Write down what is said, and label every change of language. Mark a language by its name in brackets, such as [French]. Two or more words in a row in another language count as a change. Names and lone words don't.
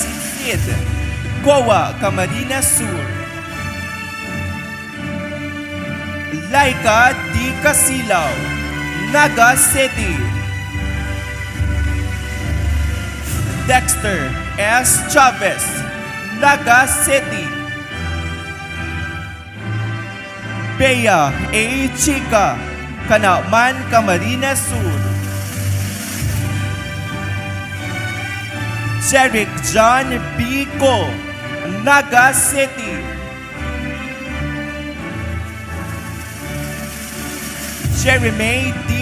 [English] Casilcid, Goa, Camarines Sur. Laika D. Casilaw, Naga City. Dexter S. Chavez, Naga City. Bea A. Chica, Canauman, Camarines Sur. Jerick John B. Co, Naga City. Jeremy D.